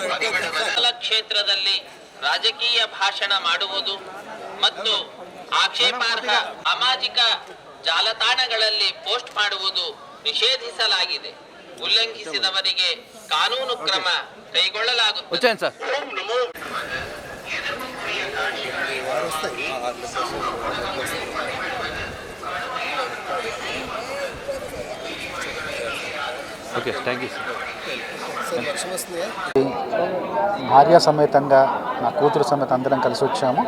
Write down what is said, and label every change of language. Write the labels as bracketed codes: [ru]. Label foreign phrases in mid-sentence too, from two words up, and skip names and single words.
[kn] ಕ್ಷೇತ್ರದಲ್ಲಿ ರಾಜಕೀಯ ಭಾಷಣ ಮಾಡುವುದು ಮತ್ತು ಆಕ್ಷೇಪಾರ್ಹ ಸಾಮಾಜಿಕ ಜಾಲತಾಣಗಳಲ್ಲಿ ಪೋಸ್ಟ್ ಮಾಡುವುದು ನಿಷೇಧಿಸಲಾಗಿದೆ. ಉಲ್ಲಂಘಿಸಿದವರಿಗೆ ಕಾನೂನು ಕ್ರಮ ಕೈಗೊಳ್ಳಲಾಗುತ್ತದೆ. [en] Okay, thank you [te] సార్. భార్య సమేతంగా నా కూతురు సమేత అందరం కలిసి వచ్చాము.